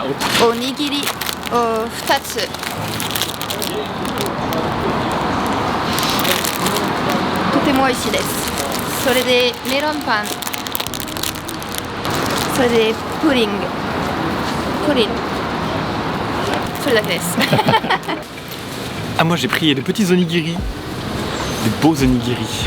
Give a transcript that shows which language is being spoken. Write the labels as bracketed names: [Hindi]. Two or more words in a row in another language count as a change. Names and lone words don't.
[Japanese] おにぎりを2つ。とても美味しいです。それでメロンパン、それでプリン、それだけです。 [French] Ah, moi j'ai pris des petits onigiri, des beaux onigiri.